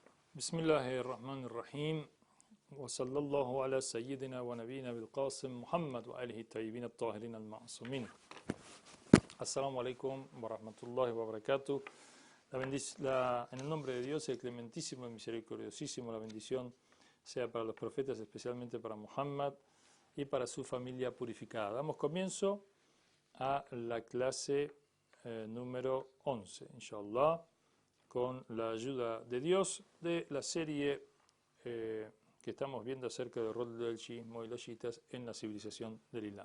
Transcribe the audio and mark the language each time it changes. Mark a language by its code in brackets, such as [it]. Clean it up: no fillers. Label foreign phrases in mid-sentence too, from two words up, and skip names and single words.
[ar] بسم الله الرحمن الرحيم وصلى الله على سيدنا ونبينا بالقاسم محمد وآله الطيبين الطاهرين المعصومين. السلام عليكم ورحمة الله وبركاته. [es] En el nombre de Dios, el clementísimo y misericordiosísimo, la bendición sea para los profetas, especialmente para Muhammad y para su familia purificada. Damos comienzo a la clase número 11, inshallah, con la ayuda de Dios, de la serie que estamos viendo acerca del rol del chiismo y los chiitas en la civilización del Islam.